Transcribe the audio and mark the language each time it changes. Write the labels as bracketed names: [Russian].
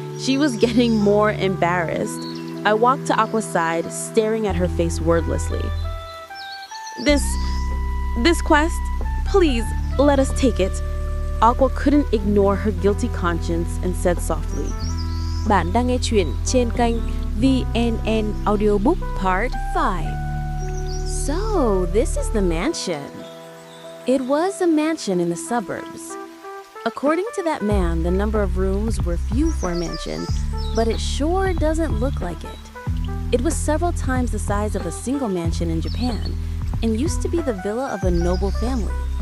[English] She was getting more embarrassed. I walked to Aqua's side, staring at her face wordlessly. This quest, please, let us take it. Aqua couldn't ignore her guilty conscience and said softly, [Vietnamese] Bạn đang nghe chuyện trên kênh Vnn Audiobook Part 5. [English] So, this is the mansion. It was a mansion in the suburbs. According to that man, the number of rooms were few for a mansion, but it sure doesn't look like it. It was several times the size of a single mansion in Japan, and used to be the villa of a noble family.